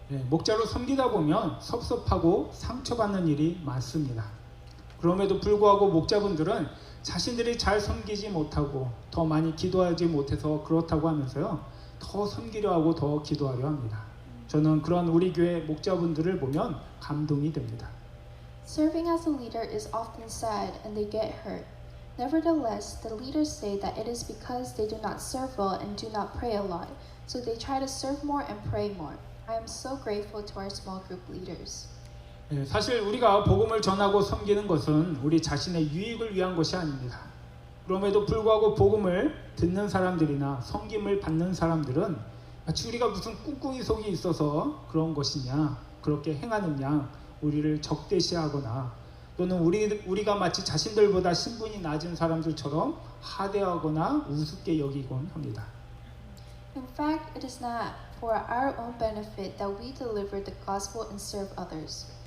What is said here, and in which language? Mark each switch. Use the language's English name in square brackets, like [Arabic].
[Korean] 목자로 섬기다 보면 섭섭하고 상처받는 일이 많습니다. 그럼에도 불구하고 목자분들은 자신들이 잘 섬기지 못하고 더 많이 기도하지 못해서 그렇다고 하면서요. 더 섬기려 하고 더 기도하려 합니다. 저는 그런 우리 교회 목자분들을 보면 감동이 됩니다. [English] Serving as a leader is often sad and they get hurt. Nevertheless, the leaders say that it is because they do not serve well and do not pray a lot, so they try to serve more and pray more. I am so grateful to our small group leaders. [Korean] 사실 우리가 복음을 전하고 섬기는 것은 우리 자신의 유익을 위한 것이 아닙니다. 그럼에도 불구하고 복음을 듣는 사람들이나 섬김을 받는 사람들은 마치 우리가 무슨 꿍꿍이 속이 있어서 그런 것이냐, 그렇게 행하느냐, 우리를 적대시하거나 또는 우리가 마치 자신들보다 신분이 낮은 사람들처럼 하대하거나 우습게 여기곤 합니다. [English] In fact, it is not for our own benefit that we deliver the gospel and serve others.